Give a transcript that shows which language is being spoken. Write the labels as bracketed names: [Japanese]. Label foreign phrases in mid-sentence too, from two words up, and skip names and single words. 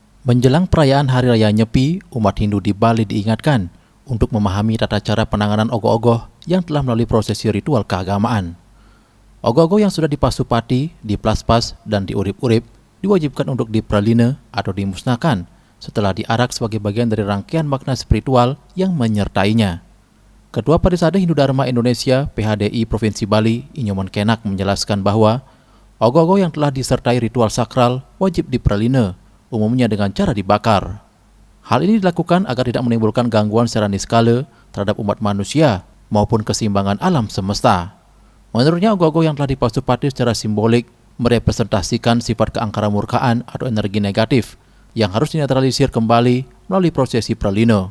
[Indonesian] Menjelang perayaan Hari Raya Nyepi, umat Hindu di Bali diingatkan untuk memahami tata cara penanganan ogoh-ogoh yang telah melalui prosesi ritual keagamaan. Ogoh-ogoh yang sudah dipasupati, diplaspas, dan diurip-urip diwajibkan untuk dipraline atau dimusnahkan setelah diarak sebagai bagian dari rangkaian makna spiritual yang menyertainya. Ketua Parisade Hindu Dharma Indonesia (PHDI) Provinsi Bali, Inyoman Kenak menjelaskan bahwa ogoh-ogoh yang telah disertai ritual sakral wajib dipraline, umumnya dengan cara dibakar. Hal ini dilakukan agar tidak menimbulkan gangguan secara niskala terhadap umat manusia maupun keseimbangan alam semesta. Menurutnya, ogoh-ogoh yang telah dipasupati secara simbolik merepresentasikan sifat keangkaramurkaan atau energi negatif yang harus dinetralisir kembali melalui prosesi pralino.